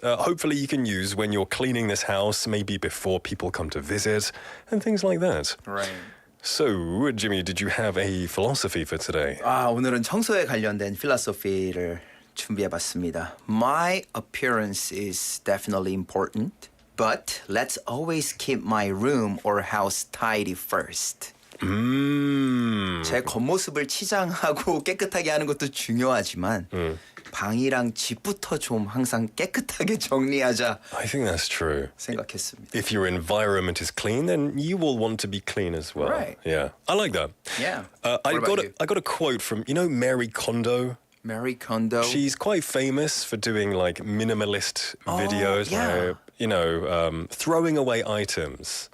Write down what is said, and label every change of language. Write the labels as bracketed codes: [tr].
[en] Hopefully you can use when you're cleaning this house, maybe before people come to visit, and things like that. Right. So, Jimmy, did you have a philosophy for today? [ko] 오늘은 청소에 관련된 필라소피를 준비해봤습니다. [en] My appearance is definitely important, but let's always keep my room or house tidy first. [ko] 제 겉모습을 치장하고 깨끗하게 하는 것도 중요하지만 방이랑 집부터 좀 항상 깨끗하게 정리하자 [en] I think that's true. [ko] 생각했습니다. [en] If your environment is clean, then you will want to be clean as well. Right. Yeah, I like that. Yeah. I What about you? got a quote from Mary Kondo. Mary Kondo. She's quite famous for doing like minimalist videos, yeah. like, throwing away items.